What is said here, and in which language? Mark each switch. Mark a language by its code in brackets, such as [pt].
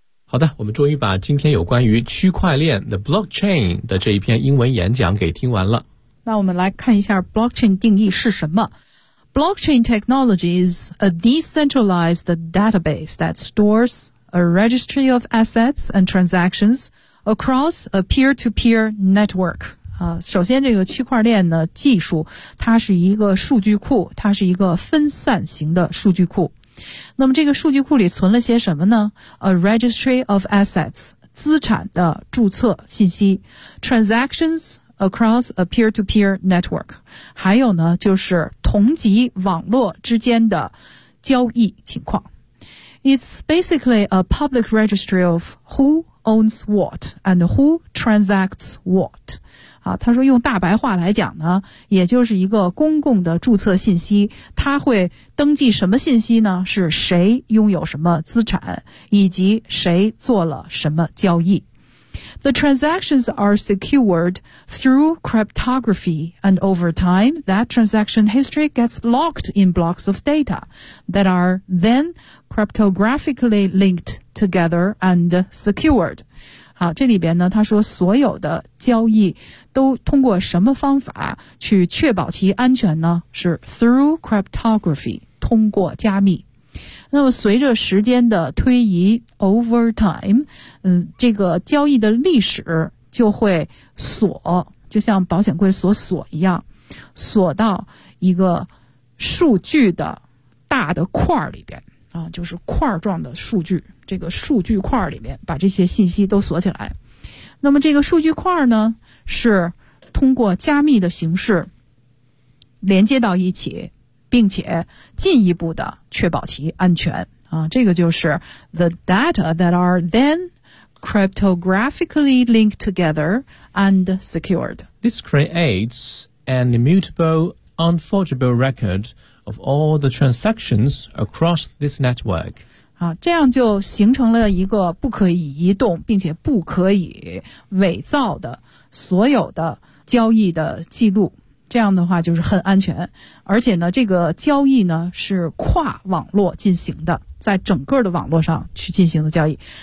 [zh] 好的，我们终于把今天有关于区块链 The Blockchain 的这一篇英文演讲给听完了。那我们来看一下 Blockchain 定义是什么。 [en] Blockchain technology is a decentralized database that stores a registry of assets and transactions across a peer-to-peer network. [zh] 首先这个区块链的技术，它是一个数据库，它是一个分散型的数据库。那么这个数据库里存了些什么呢？ [en] A registry of assets, [zh] 资产的注册信息。 [en] Transactions,across a peer-to-peer network. [zh] 还有呢就是同级网络之间的交易情况。 [en] It's basically a public registry of who owns what and who transacts what. [zh] 他说用大白话来讲呢，也就是一个公共的注册信息，他会登记什么信息呢？是谁拥有什么资产，以及谁做了什么交易。 [en] The transactions are secured through cryptography, and over time, that transaction history gets locked in blocks of data that are then cryptographically linked together and secured. [zh] 好，这里边呢，他说所有的交易都通过什么方法去确保其安全呢？是 [en] through cryptography, [zh] 通过加密。那么随着时间的推移 [en] over time, [zh] 这个交易的历史就会锁，就像保险柜锁锁一样，锁到一个数据的大的块里边啊，就是块状的数据，这个数据块里面把这些信息都锁起来。那么这个数据块呢，是通过加密的形式连接到一起，并且进一步的确保其安全啊，这个就是 [en] the data that are then cryptographically linked together and secured. This creates an immutable, unforgeable record of all the transactions across this network. [zh] 啊，这样就形成了一个不可以移动并且不可以伪造的所有的交易的记录。这样的话就是很安全，而且呢这个交易呢是跨网络进行的，在整个的网络上去进行的交易。